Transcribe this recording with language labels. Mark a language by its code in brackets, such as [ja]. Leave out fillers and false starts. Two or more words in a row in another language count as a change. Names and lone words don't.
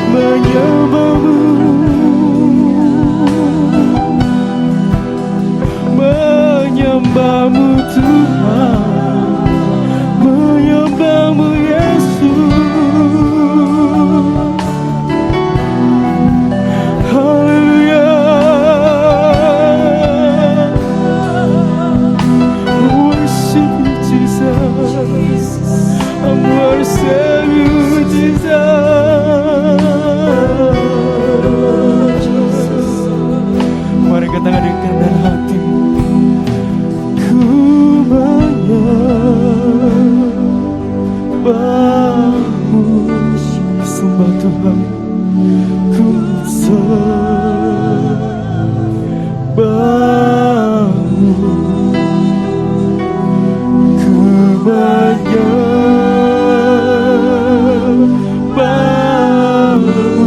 [id] menyembahmu, menyembahmu Tuhan, menyembahmu Yesus. Haleluya. [en] Worship you Jesus, I worship you Jesus. [id] Mari kita hadirkan dalam hati. Ku menyembahmu, sembah Tuhan. Ku sembahmu, ku menyembahmu,